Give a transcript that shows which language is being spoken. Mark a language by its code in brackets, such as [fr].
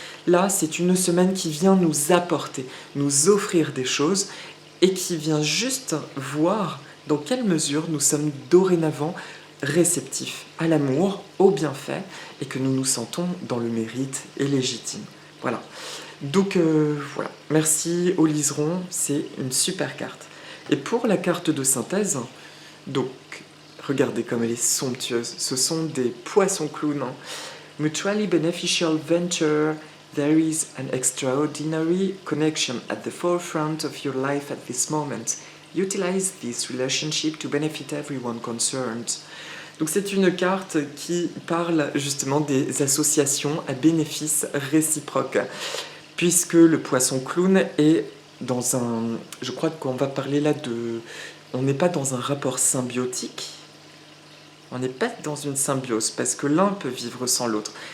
[fr] Là, c'est une semaine qui vient nous apporter, nous offrir des choses et qui vient juste voir dans quelle mesure nous sommes dorénavant réceptifs à l'amour, au bienfait et que nous nous sentons dans le mérite et légitime. Voilà. Donc voilà, merci au liseron, c'est une super carte. Et pour la carte de synthèse, donc regardez comme elle est somptueuse. Ce sont des poissons clowns. [en] Mutually beneficial venture. There is an extraordinary connection at the forefront of your life at this moment. Utilize this relationship to benefit everyone concerned. [fr] Donc c'est une carte qui parle justement des associations à bénéfice réciproque. Puisque le poisson clown est dans un... Je crois qu'on va parler là de... On n'est pas dans un rapport symbiotique. On n'est pas dans une symbiose, parce que l'un peut vivre sans l'autre.